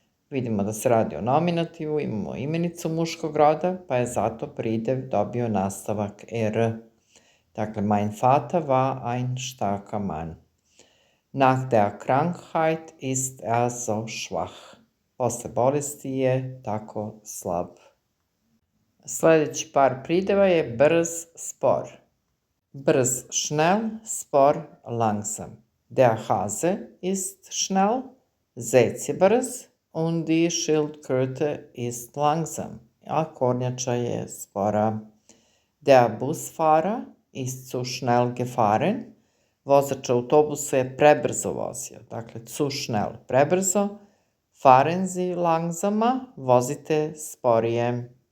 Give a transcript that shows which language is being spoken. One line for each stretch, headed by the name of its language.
Serbian: Vidimo da se radi o nominativu, imamo imenicu muškog roda, pa je zato pridev dobio nastavak er.
German: Dakle, mein Vater war ein starker Mann. Nach der Krankheit ist er so schwach.
Serbian: Posle bolesti je tako slab. Sledeći par prideva je brz, spor. Brz, schnell, spor, langsam.
German: Der Hase ist schnell, zec je brz, und die Schildkröte ist langsam, a kornjača je spora. Der Busfahrer ist zu schnell gefahren, vozač autobusa je prebrzo vozio, dakle zu schnell, prebrzo, fahren Sie langsamer, vozite sporije.